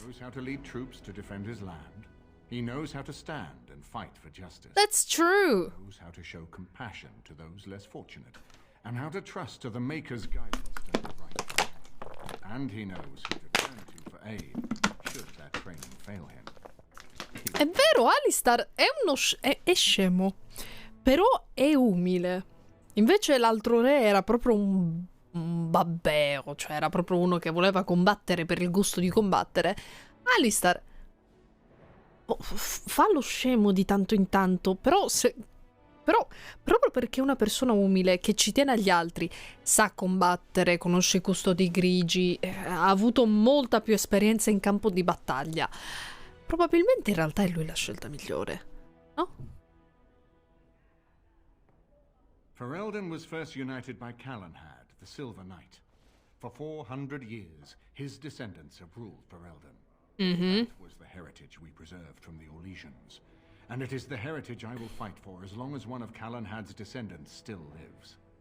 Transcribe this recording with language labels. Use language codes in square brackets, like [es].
[en] He knows how to lead troops to defend his land. He knows how to stand and fight for justice. That's true. He knows how to show compassion to those less fortunate, and how to trust to the Maker's guidance to the right path. And he knows who to turn to for aid, should that training fail him. [it] È vero, Alistar è è scemo, però è umile. Invece l'altro re era proprio un babbeo, cioè era proprio uno che voleva combattere per il gusto di combattere. Alistar fa lo scemo di tanto in tanto, però proprio perché è una persona umile che ci tiene agli altri, sa combattere, conosce i custodi grigi, ha avuto molta più esperienza in campo di battaglia. Probabilmente in realtà è lui la scelta migliore, no? [en] Ferelden was first united by Calenhad, the Silver Knight. For 400 years, his descendants have ruled Ferelden. That was the heritage we preserved from the Orlesians. And it is the heritage I will fight for as long as one of Calenhad's descendants still lives.